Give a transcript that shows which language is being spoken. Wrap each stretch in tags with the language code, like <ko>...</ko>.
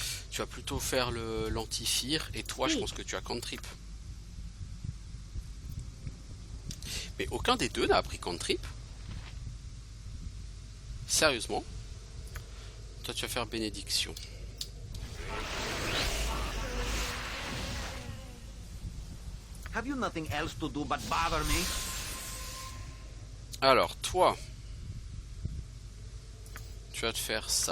<fr>Tu vas plutôt faire l'antifire, et toi, je pense que tu as cantrip. Mais aucun des deux n'a appris cantrip. Sérieusement. Toi, tu vas faire bénédiction.</fr> <en>Have you nothing else to do but bother me?</en> <fr>Alors, toi, tu vas te faire ça.</fr>